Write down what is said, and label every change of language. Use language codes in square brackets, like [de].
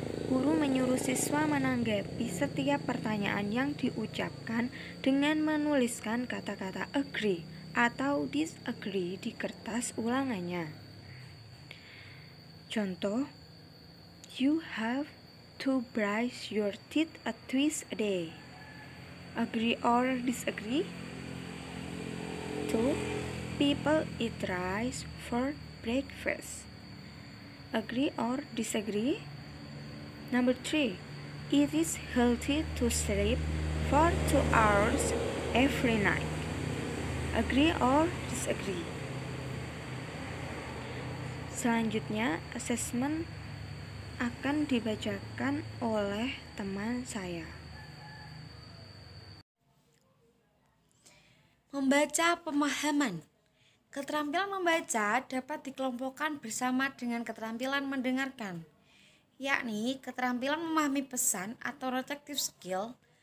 [id] Guru menyuruh siswa menanggapi setiap pertanyaan yang diucapkan dengan menuliskan kata-kata agree atau disagree di kertas ulangannya. [en] Contoh, you have to brush your teeth twice a day. Agree or disagree? 2. People eat rice for breakfast. Agree or disagree? Number 3. It is healthy to sleep for 2 hours every night. Agree or disagree? [id] Selanjutnya, asesmen akan dibacakan oleh teman saya. Membaca pemahaman. Keterampilan membaca dapat dikelompokkan bersama dengan keterampilan mendengarkan, yakni keterampilan memahami pesan atau receptive skill.